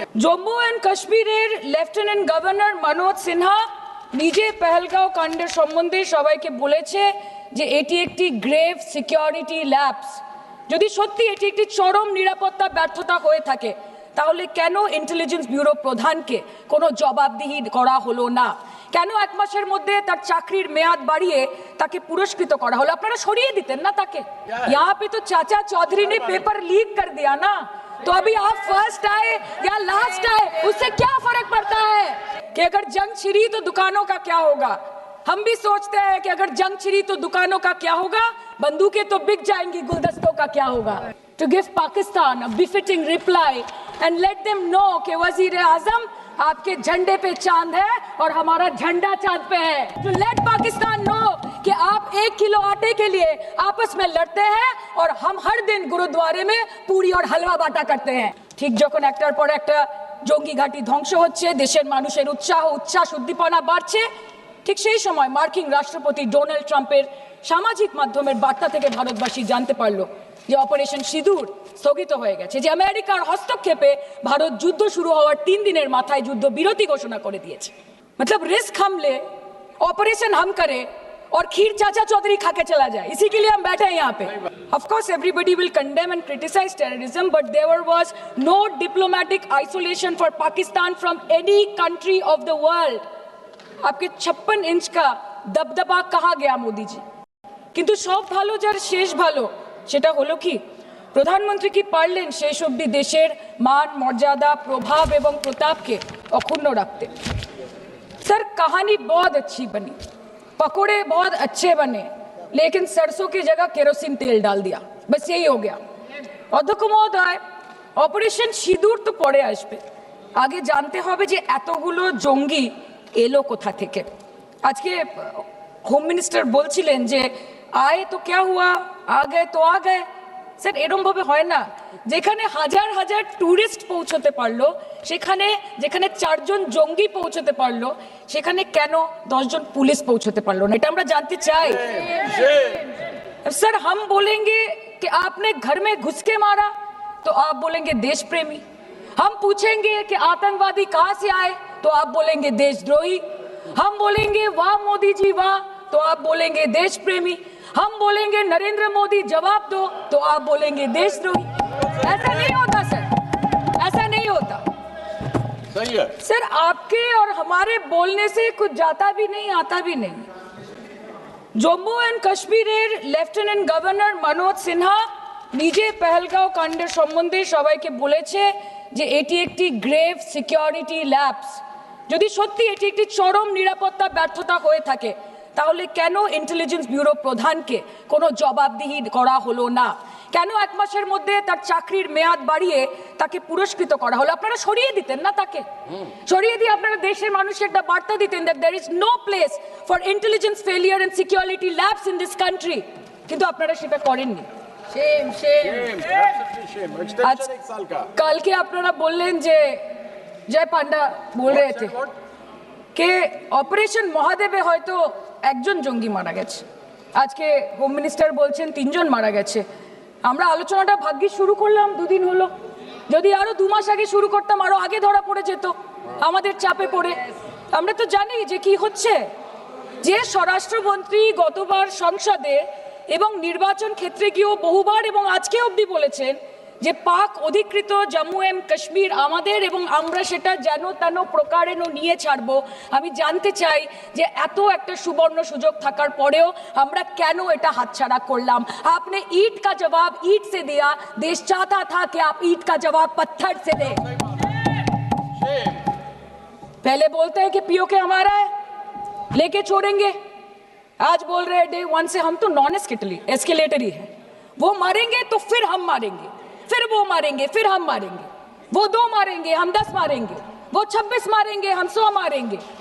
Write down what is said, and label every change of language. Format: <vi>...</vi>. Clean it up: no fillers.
<bn>Jammu and কাশ্মীরের lieutenant governor Manoj Sinha নিজে পেহেলগাঁও কাণ্ডের সম্বন্ধে সবাইকে বলেছে যে এটি একটি গ্রেভ সিকিউরিটি ল্যাপস। যদি সত্যি এটি একটি চরম নিরাপত্তা ব্যর্থতা হয়ে থাকে, তাহলে কেন ইন্টেলিজেন্স ব্যুরো প্রধানকে কোনো জবাবদিহি করা হলো না? কেন 1 মাসের মধ্যে তার চাকরির মেয়াদ বাড়িয়ে তাকে পুরস্কৃত করা হলো? আপনারা সরিয়ে দিতেন না তাকে?</bn> <hi>यहाँ पे तो चाचा चौधरी ने पेपर लीक कर दिया ना, तो अभी आप फर्स्ट आए या लास्ट आए, उससे क्या फर्क पड़ता है कि अगर जंग छिड़ी तो दुकानों का क्या होगा? हम भी सोचते हैं कि अगर जंग छिड़ी तो दुकानों का क्या होगा, बंदूकें तो बिक जाएंगी, गुलदस्तों का क्या होगा?</hi> <en>To give Pakistan a befitting reply and let them know</en> <hi>कि वज़ीर-ए-आज़म आपके झंडे पे चांद है और हमारा झंडा चांद पे है।</hi> <en>To let Pakistan know</en> <hi>कि आप 1 किलो आटे के लिए आपस में लड़ते हैं और हम हर दिन गुरुद्वारे में पूरी और हलवा बांटा करते हैं।</hi> <bn>ठीक যখন একটার পর একটা জঙ্গি ঘাঁটি ধ্বংস হচ্ছে, দেশের মানুষের উচ্ছ্বাস উদ্দীপনা বাড়ছে, ঠিক সেই সময় মার্কিন রাষ্ট্রপতি ডোনাল্ড ট্রাম্পের সামাজিক মাধ্যমের বার্তা থেকে ভারতবাসী জানতে পারলো যে অপারেশন সিঁদুর স্থগিত হয়ে গেছে, যে আমেরিকার হস্তক্ষেপে ভারত যুদ্ধ শুরু হওয়ার 3 দিনের মাথায় যুদ্ধ বিরতি ঘোষণা করে দিয়েছে।</bn> <hi>मतलब रिस्क हम ले, ऑपरेशन हम करें और खीर चाचा चौधरी खा के चला जाए, इसी के लिए हम बैठे हैं यहाँ पे।</hi> <en>Of course everybody will condemn and criticize terrorism, but there was no diplomatic isolation for Pakistan from any country of the world।</en> <hi>आपके 56 इंच का दबदबा कहाँ गया मोदी जी?</hi> <bn>কিন্তু সব ভালো যার শেষ ভালো, সেটা হলো কি? প্রধানমন্ত্রী কি পারলেন শেষ অবধি দেশের মান মর্যাদা প্রভাব এবং প্রতাপকে অক্ষুণ্ণ রাখতে?</bn> <hi>सर कहानी बहुत अच्छी बनी, पकोड़े बहुत अच्छे बने, लेकिन सरसों की जगह केरोसिन तेल डाल दिया, बस यही हो गया।</hi> <bn>অধ্যক্ষ মহোদয়, অপারেশন সিঁদুর তো পরে আসবে, আগে জানতে হবে যে এতগুলো জঙ্গি এলো কোথা থেকে। আজকে হোম মিনিস্টার বলছিলেন যে</bn> <hi>আয়ে তো क्या हुआ, आ गए तो आ गए।</hi> <bn>স্যার এরকম ভাবে হয় না। যেখানে হাজার হাজার টুরিস্ট পৌঁছতে পারলো, সেখানে যেখানে 4 জন জঙ্গি পৌঁছতে পারলো, সেখানে কেন 10 জন পুলিশ পৌঁছতে পারলো না? এটা আমরা জানতে চাই।</bn> <hi>सर हम बोलेंगे कि आपने घर में घुस के मारा, तो आप बोलेंगे देश प्रेमी। हम पूछेंगे कि आतंकवादी कहां से आए, तो आप बोलेंगे देशद्रोही। हम बोलेंगे वाह मोदी जी वाह, तो आप बोलेंगे देश प्रेमी। हम बोलेंगे नरेंद्र मोदी जवाब दो, तो आप बोलेंगे देशद्रोही। ऐसा नहीं होता सर, ऐसा नहीं होता। सही है सर, आपके और हमारे बोलने से कुछ जाता भी नहीं आता भी नहीं।</hi> <bn>জম্মু অ্যান্ড কাশ্মীরের লেফটেন্যান্ট গভর্নর মনোজ সিনহা নিজে পেহেলগাঁও কাণ্ডের সম্বন্ধে সবাইকে বলেছে যে এটি একটি গ্রেভ সিকিউরিটি ল্যাপস। যদি সত্যি এটি একটি চরম নিরাপত্তা ব্যর্থতা হয়ে থাকে, তাহলে কেন ইন্টেলিজেন্স ব্যুরো প্রধানকে কোনো জবাবদিহি করা হলো না? কেন 1 মাসের মধ্যে তার চাকরির মেয়াদ বাড়িয়ে তাকে পুরস্কৃত করা হলো? আপনারা সরিয়ে দিতেন না তাকে? সরিয়ে দিয়ে আপনারা দেশের মানুষকে একটা বার্তা দিতেন</bn> <en>that there is no place for intelligence failure and security labs in this country,</en> <bn>কিন্তু আপনারা সেটা করেননি।</bn> <en>shame absolutely shame extension</en> <hi>1 साल का।</hi> <bn>কালকে আপনারা বললেন যে জয় পান্ডা বল</bn> <hi>रहे थे कि</hi> <bn>অপারেশন মহাদেবে হয়তো 1 জন জঙ্গি মারা গেছে, আজকে হোম মিনিস্টার বলছেন 3 জন মারা গেছে। আমরা আলোচনাটা ভাগ্যিস শুরু করলাম 2 দিন হলো, যদি আরো 2 মাস আগে শুরু করতাম আরো আগে ধরা পড়ে যেত আমাদের চাপে পড়ে। আমরা তো জানি যে কি হচ্ছে, যে স্বরাষ্ট্রমন্ত্রী গতবার সংসদে এবং নির্বাচন ক্ষেত্রে গিয়েও বহুবার এবং আজকে অবধি বলেছেন যে পাক অধিকৃত জম্মু এন্ড কাশ্মীর আমাদের এবং আমরা সেটা যেন তেন প্রকারে নিয়ে ছাড়বো। আমি জানতে চাই যে এত একটা সুবর্ণ সুযোগ থাকার পরেও আমরা কেন এটা হাতছাড়া করলাম? আপনি</bn> <hi>ईंट का जवाब ईंट से दिया, देश चाहता था कि आप ईंट का जवाब पत्थर से दें। पहले बोलते हैं कि पीओके हमारा है, लेके छोड़ेंगे, आज बोल रहे हैं डे 1 से हम तो नॉन एस्केलेटर ही है, वो मारेंगे तो फिर हम मारेंगे, फिर वो मारेंगे, फिर हम मारेंगे, वो 2 मारेंगे हम 10 मारेंगे, वो 26 मारेंगे हम 100 मारेंगे।</hi>